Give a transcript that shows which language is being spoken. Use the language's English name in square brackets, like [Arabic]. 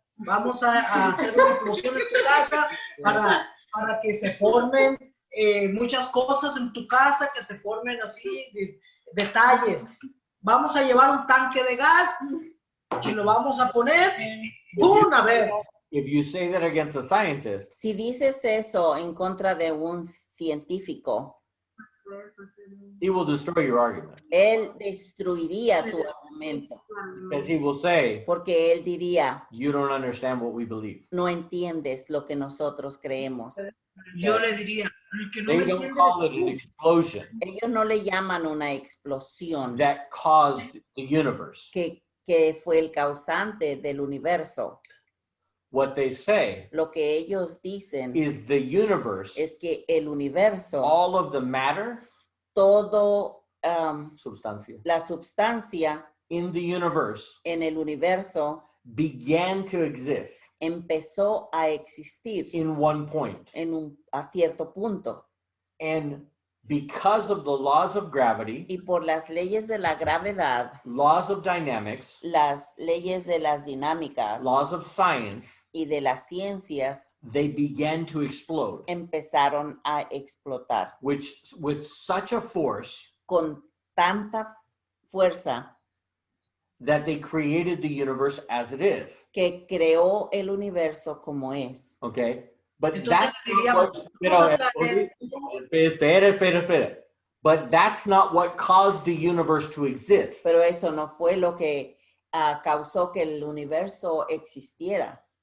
[Spanish] Vamos a hacer una explosión en tu casa para que se formen muchas cosas en tu casa, que se formen así, detalles. Vamos a llevar un tanque de gas y lo vamos a poner una vez. [English] If you say that against a scientist, [Spanish] Si dices eso en contra de un científico, [English] he will destroy your argument. [Spanish] él destruiría tu argumento, [English] Because he will say, [Spanish] porque él diría, [English] you don't understand what we believe. [Spanish] no entiendes lo que nosotros creemos. Yo le diría, el que no [English] They [Spanish] me [English] don't [Spanish] entiende, [English] call it an explosion [Spanish] Ellos no le llaman una explosión [English] that caused the universe. [Spanish] que fue el causante del universo. [English] What they say [Spanish] Lo que ellos dicen [English] is the universe, [Spanish] es que el universo, [English] all of the matter, [Spanish] todo [English] substancia, [Spanish] la substancia [English] in the universe [Spanish] en el universo [English] began to exist [Spanish] empezó a existir [English] in one point. [Spanish] a cierto punto. [English] And because of the laws of gravity, [Spanish] Y por las leyes de la gravedad, [English] laws of dynamics, [Spanish] las leyes de las dinámicas [English] laws of science, [Spanish] y de las ciencias [English] they began to explode, [Spanish] empezaron a explotar [English] which with such a force [Spanish] con tanta fuerza [English] that they created the universe as it is. [Spanish] que creó el universo como es. [English] Okay? But [Spanish] Entonces [English] that's [Spanish] diríamos, [English] not [Spanish] vamos a [English] what, [Spanish] traer- espera. [English] But that's not what caused the universe to exist. [Spanish] Pero eso no fue lo que causó que el universo existiera.